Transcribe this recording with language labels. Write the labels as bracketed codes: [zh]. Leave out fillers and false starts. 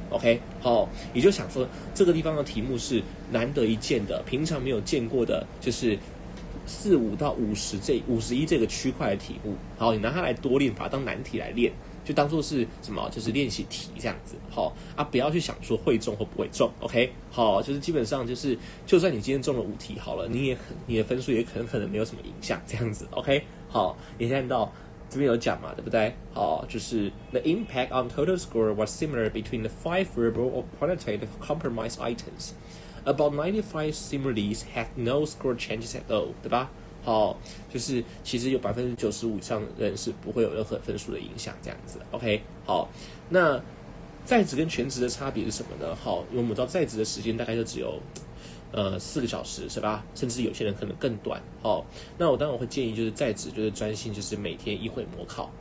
[zh] OK， 好，你就想说这个地方的题目是难得一见的，平常没有见过的，就是45到51这个区块的题目，好，你拿它来多练，把它当难题来练，就当做是什么，就是练习题这样子。不要去想说会中或不会中。OK， 好，就是基本上就是就算你今天中了5题好了，你的分数也可能没有什么影响这样子。 OK， 好，你看到这边有讲嘛，对不对？就是 [en] the impact on total score was similar between the 5 verbal or quantitative compromise items. About 95 similes had no score changes at all， [zh] 对吧？好，就是其实有95%以上的人是不会有任何分数的影响，这样子。 OK， 好，那在职跟全职的差别是什么呢？好，因为我们知道在职的时间大概就只有4个小时是吧？甚至有些人可能更短。好，那我当然会建议就是在职就是专心就是每天一会模考。